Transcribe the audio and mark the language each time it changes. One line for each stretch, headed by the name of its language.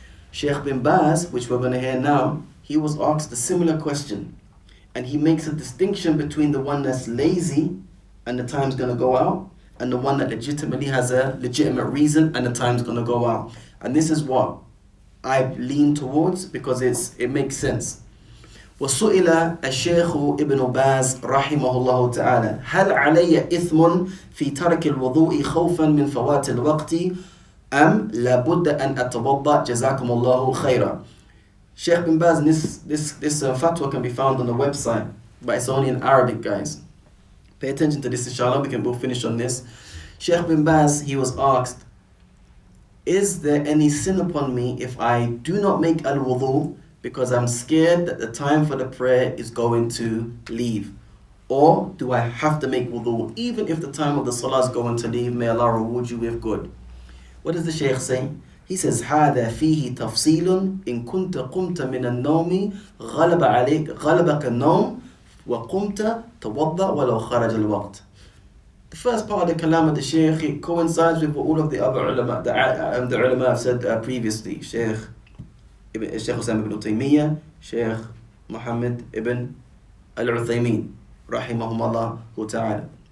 English: Sheikh bin Baz, which we're going to hear now, he was asked a similar question. And he makes a distinction between the one that's lazy and the time's going to go out, and the one that legitimately has a legitimate reason and the time's going to go out. And this is what I lean towards because it makes sense.
Arabic: وسئل الشيخ ابن باز رحمه الله تعالى هل علي إثم في ترك الوضوء خوفا من فوات الوقت أم لابد أن أتوضأ جزاكم الله خيرا.
English: Sheikh bin Baz, this fatwa can be found on the website, but it's only in Arabic, guys. Pay attention to this, inshallah. We can both finish on this. Sheikh bin Baz, he was asked, is there any sin upon me if I do not make al-wudu because I'm scared that the time for the prayer is going to leave? Or do I have to make wudu even if the time of the salah is going to leave? May Allah reward you with good. What does the Shaykh say? He says,
Arabic: هذا فيه تفصيل إن كنت قمت من النوم غلبك النوم وقمت توضأ ولو خرج الوقت.
English: The first part of the kalam of the Shaykh, it coincides with what all of the other ulama, the ulama have said previously. Shaykh Hussain ibn Taymiyyah, Shaykh Muhammad ibn al-Uthaymeen, rahimahumullah ta'ala.